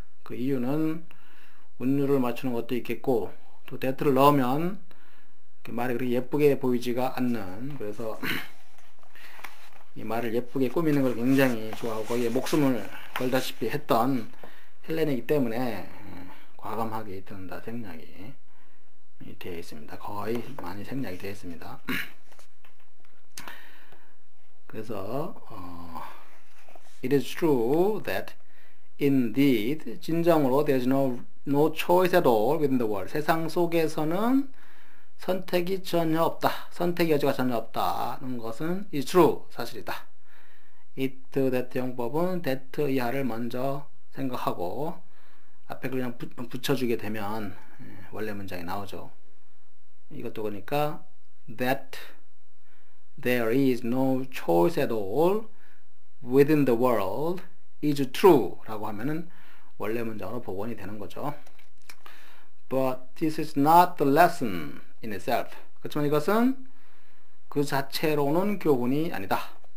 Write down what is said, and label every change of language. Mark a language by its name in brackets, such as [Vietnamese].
[Korean] 그 이유는 운율을 맞추는 것도 있겠고, 또 that를 넣으면 말이 그렇게 예쁘게 보이지가 않는, 그래서 이 말을 예쁘게 꾸미는 걸 굉장히 좋아하고 거기에 목숨을 걸다시피 했던 헬렌이기 때문에 과감하게 든다 생략이 되어 있습니다. 거의 많이 생략이 되어 있습니다. 그래서 [English] it is true that indeed, [Korean] 진정으로 [English] there is no choice at all within the world. [Korean] 세상 속에서는 선택이 전혀 없다. 선택의 여지가 전혀 없다는 것은 [English] is true, [Korean] 사실이다. it, that 용법은 that 이하를 먼저 생각하고 앞에 그냥 붙여주게 되면 원래 문장이 나오죠. 이것도 그러니까 [English] that there is no choice at all within the world is true [Korean] 라고 하면은 원래 문장으로 복원이 되는 거죠. [English] But this is not the lesson in itself. [Korean] 그렇지만 이것은 그 자체로는 교훈이 아니다.